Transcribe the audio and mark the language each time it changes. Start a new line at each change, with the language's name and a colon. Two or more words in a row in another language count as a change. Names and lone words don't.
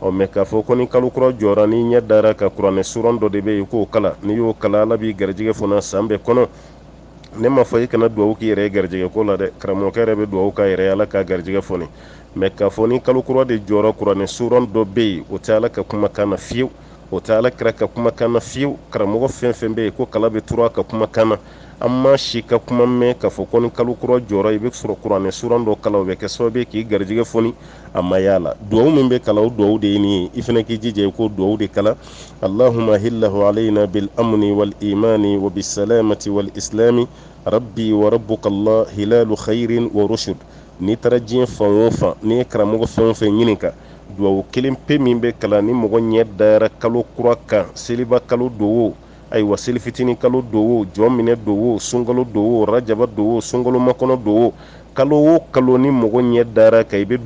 Bambara: mɛ k'a fɔ ko ni kalo kura jɔra ni ɲɛ dara ka kuranɛ suran dɔ de bɛ yen k'o kala n'i y'o kala ala b'i garijɛgɛ fana san bɛɛ kɔnɔ ne ma fɔ i kana duwawu k'i yɛrɛ ye garijɛgɛ ko la dɛ karamɔgɔkɛ yɛrɛ bɛ duwawu k'a yɛrɛ ala ka garijɛgɛ fɔni mɛ k'a fɔ ni kalo kura de jɔra kuranɛ suran dɔ bɛ yen o tɛ ala ka kumakan na fiyewu o tɛ ala kira ka kumakan na fiyewu karamɔgɔ fɛn fɛn bɛ yen ko kala bɛ turu a ka kumakan na an ma si ka kuma mɛn k'a fɔ ko ni kalo kura jɔra i bɛ sɔrɔ kuranɛ suran dɔ kala o bɛ kɛ sababu ye k'i garijɛgɛ fɔni a ma y'a la duwawu min bɛ kala o duwawu de ye nin ye i fana k'i jija i k'o duwawu de kala
Arabic: اللهم أهله علينا بالأمن والإيمان والسلامة والإسلام ربي وربك الله هلال خير ورشد
Bambara: n'i taara diɲɛ fan o fan n'i ye karamɔgɔ fɛn o fɛn ɲininka duwawu kelen pe min bɛ kalan ni mɔgɔ ɲɛ dara kalo kura kan seliba kalo do o ayiwa seli fitinin kalo do o jɔn minɛ do o sunkalo do o rajaba do o sunkalo makɔnɔ do o kalo ni mɔgɔ ɲɛ dara kan i bɛ